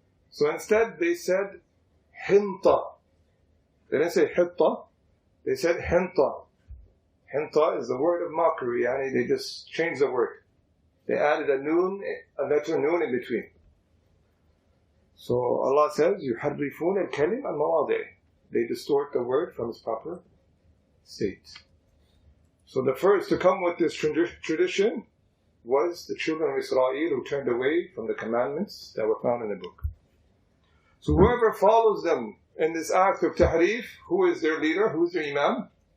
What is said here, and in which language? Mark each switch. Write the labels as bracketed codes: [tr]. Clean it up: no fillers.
[en] So instead they said hinta. They didn't say hitta. They said hinta. Hinta is the word of mockery. They just changed the word. They added a letter noon in between. So Allah says, [ar] يُحَرِّفُونَ الْكَلِمَ عَنْ مَوَاضِعِهِ. [en] They distort the word from its proper state. So the first to come with this tradition was the children of Israel who turned away from the commandments that were found in the book. So whoever follows them in this act of tahrif, who is their leader? Who is their imam?